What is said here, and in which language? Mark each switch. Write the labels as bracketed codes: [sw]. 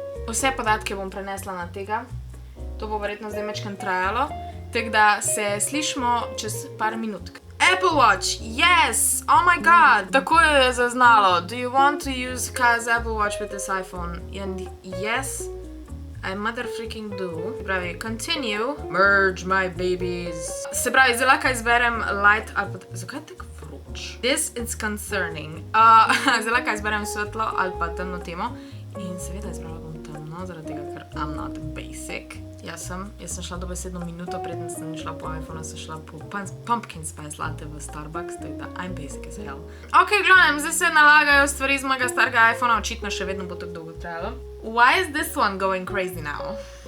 [sl] Vse podatke bom prenesla na tega. To bo verjetno zdaj mečkam trajalo. Tako da se slišimo čez par minutk. Apple Watch, [en] yes! Oh my god! [sl] Tako je zaznalo. [en] Do you want to use Kaya's Apple Watch with this iPhone? And yes, I mother freaking do. [sl] Se pravi, [en] continue. Merge my babies. [sl] Se pravi, zdaj lahko izberem light ali pa... Zakaj je tako vroč? [en] This is concerning. [sl] Zdaj lahko izberem svetlo ali pa temno temo. In seveda izbrala bom temno, zaradi tega, ker [en] I'm not basic. [sl] Jaz sem šla dobesedno minuto, preden sem šla po iPhone, sem šla po pumpkin spice latte v Starbucks, tako da [en] I'm basic as hell. [sl] Ok, glavnem, zdaj se nalagajo stvari iz mojega starega iPhona, očitno še vedno bo tako dolgo trajalo. [en] Why is this one going crazy now?